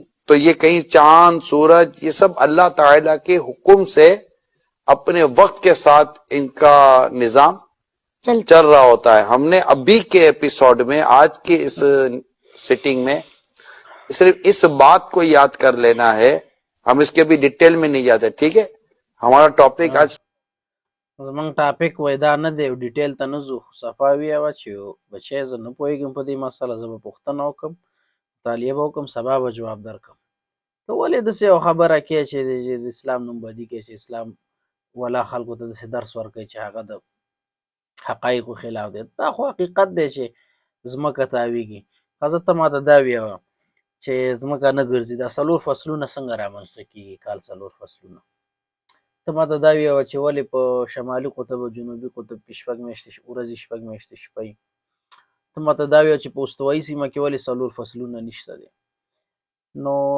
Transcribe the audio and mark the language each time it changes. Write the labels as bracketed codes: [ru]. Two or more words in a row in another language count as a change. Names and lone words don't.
[ur] تو یہ کہیں چاند سورج یہ سب اللہ تعالیٰ کے حکم سے اپنے وقت کے ساتھ ان کا نظام چل رہا ہوتا ہے. ہم نے ابھی کے ایپیسوڈ میں آج کے اس سیٹنگ میں صرف اس بات کو یاد کر لینا ہے، ہم اس کے بھی ڈیٹیل میں نہیں جاتے. ٹھیک ہے. ہمارا ٹاپک آج [ps] زمونږ ټاپک وای دا نه دی ډیټیل ته نه ځو خو صفا ویوه چې بچی زه نه پوهېږم په دې مسله زه به پوښتنه وکړم مطالعه به وکړم سبا به جواب درکړم ته ولې داسې یو خبره کوې چې د اسلام نوم بدي کوي چې اسلام ولا خلکو ته داسې درس ورکوي چې هغه د حقایقو خلاف دی دا خو حقیقت دی چې ځمکه تاویږي ښځه ته ماته دا ویوه چې ځمکه نه ګرځي دا 4 فصلونه څنګه رامنځته کېږي کال 4 فصلونه ته ماته دا ویوه چې ولې په شمالي قطب او جنوبي قطب کې 6 میاشتې ورځې 6 میاشتې شپه ته ماته دا ویوه چې په استوایي سیمه کې ولې 4 فصلونه نشته دی نو